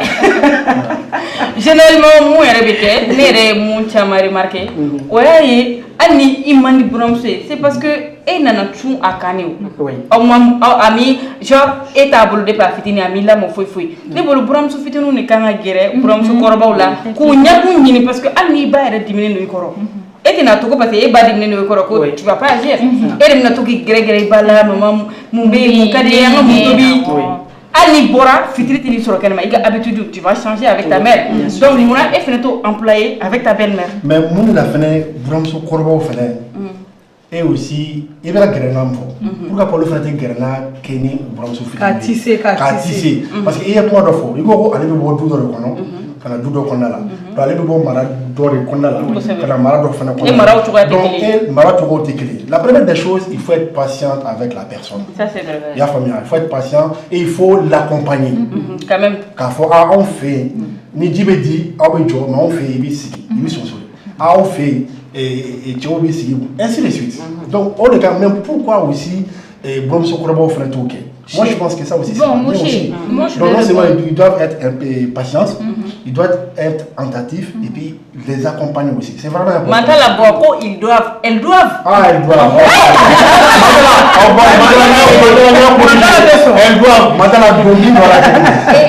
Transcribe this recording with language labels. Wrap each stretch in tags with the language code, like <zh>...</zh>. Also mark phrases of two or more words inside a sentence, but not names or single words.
<bm>généralement mun yɛrɛ bɛ kɛ ne yɛrɛ ye mun caman remarqué o y'a ye hali ni i man di buramuso ye</bm> <fr>c'est parce que</fr> <bm>e nana cun a kan ne o aw ami genre e t'a bolo depuis a fitinin a m'i lamɔ foyi foyi ne bolo buramuso fitininw de kan ka gɛrɛ buramuso kɔrɔbaw la k'u ɲɛkun ɲini</bm> <fr>parce que</fr> <bm>hali n'i ba yɛrɛ diminen don i kɔrɔ e tɛna to ko</bm> <fr>parce que</fr> <bm>e ba diminen don i kɔrɔ ko</bm> <fr>tu vas pas agir</fr> <bm>e de bɛna to k'i gɛrɛ i ba la maman mun bɛ yen mun ka di ye an ka mun tobi hali n'i bɔra fitiri tɛ n'i sɔrɔ kɛnɛma i ka habitude</bm> <fr>tu vas changer avec ta mère donc</fr> <bm>munna e fana t'o employer</bm> <fr>avec ta belle-mère.</fr> <bm>mais mun de la fɛnɛ buramuso kɔrɔbaw fɛnɛ</bm> <fr>et aussi</fr> <bm>i bɛna gɛrɛ n'a fɔ</bm> <fr>pour que</fr> <bm>olu fana tɛ gɛrɛ n'a kɛ ni buramuso fitinin k'a tisse</bm> <fr>parce que</fr> <bm>i ye kuma dɔ fɔ i ko ko ale bɛ bɔ du dɔ de kɔnɔ ka na du dɔ kɔnɔna la donc ale bɛ bɔ mara dɔ de kɔnɔna la ka na mara dɔ fana kɔnɔna la donc mara cogo tɛ kelen la</bm> <fr>première des choses il faut être patient avec la personne ça c'est vrai</fr> <bm>i y'a faamuya</bm> <fr>il faut être patient et il faut l'accompagner quand même</fr> <bm>k'a fɔ anw fɛ yen ni ji bɛ di aw bɛ jɔ mais anw fɛ yen i b'i sigi i bɛ sonsori anw fɛ yen cɛw b'i sigi</bm> <fr>ainsi de suite donc</fr> <bm>o de kan</bm> <fr>même pourquoi aussi</fr> <bm>buramuso kɔrɔbaw fana t'o kɛ.</bm> <fr>Moi, je pense que ça aussi, c'est bien aussi. Donc, non seulement ils doivent être un peu patients, ils doivent être attentifs et puis les accompagner aussi. C'est vraiment important. Maintenant, elles doivent. Ah, elles doivent. Elles doivent.</fr>